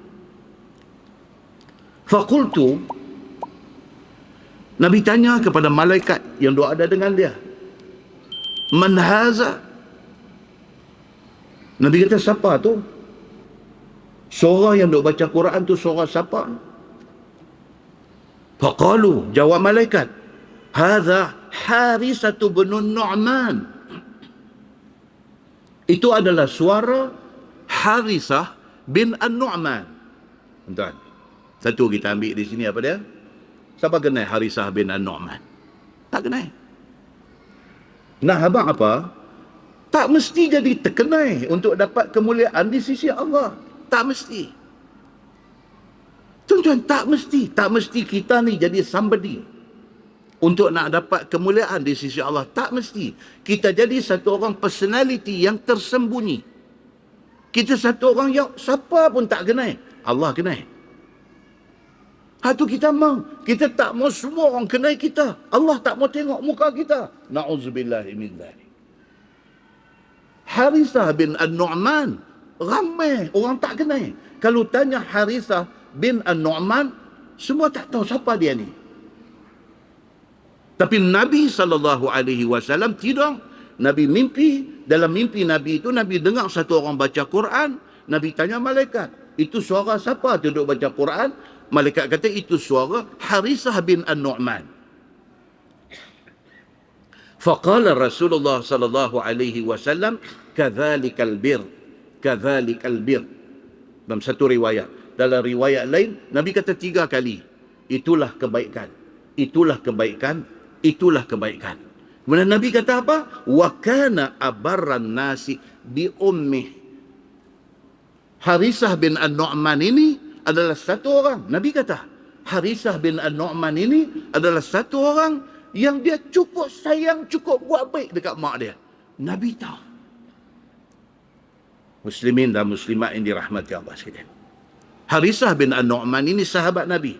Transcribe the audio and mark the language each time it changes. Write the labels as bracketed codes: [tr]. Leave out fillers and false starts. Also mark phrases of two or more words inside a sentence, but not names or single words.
[ms] Faqultu, Nabi tanya kepada malaikat yang duduk ada dengan dia, [ar] من هذا? [ms] Nabi kata, siapa tu? Suara yang duduk baca Quran tu suara siapa? Faqalu, jawab malaikat, hadza Harisah bin Nu'man. Itu adalah suara Harisah bin An-Nu'man. Tuan, satu kita ambil di sini apa dia? Siapa kenal Harisah bin An-Nu'man? Tak kenal. Nah, abang apa? Tak mesti jadi terkenal untuk dapat kemuliaan di sisi Allah. Tak mesti. Tuan-tuan, tak mesti. Tak mesti kita ni jadi somebody untuk nak dapat kemuliaan di sisi Allah. Tak mesti. Kita jadi satu orang personality yang tersembunyi. Kita satu orang yang siapa pun tak kenal. Allah kenal. Itu kita mau. Kita tak mau semua orang kenal kita. Allah tak mau tengok muka kita. [ar] نعوذ بالله من ذلك. [ms] Harisah bin An-Nu'man, ramai orang tak kenal. Kalau tanya Harisah bin An-Nu'man, semua tak tahu siapa dia ni. Tapi Nabi SAW tidur. Nabi mimpi. Dalam mimpi Nabi itu, Nabi dengar satu orang baca Quran. Nabi tanya malaikat, itu suara siapa duduk baca Quran? Malaikat kata, itu suara Harisah bin An-Nu'man. [ar] فقال رسول الله ﷺ كذلك البر. كذلك البر. [ms] Dalam satu riwayat. Dalam riwayat lain, Nabi kata 3 kali. Itulah kebaikan. Itulah kebaikan. Itulah kebaikan. Kemudian Nabi kata apa? [ar] وكان أبر الناس بأمه. [ms] Harisah bin An-Nu'man ini adalah satu orang. Nabi kata, Harisah bin An-Nu'man ini adalah satu orang yang dia cukup sayang, cukup buat baik dekat mak dia. Nabi tahu. Muslimin dan muslimat yang dirahmati Allah sekalian. Harisah bin An-Nu'man ini sahabat Nabi.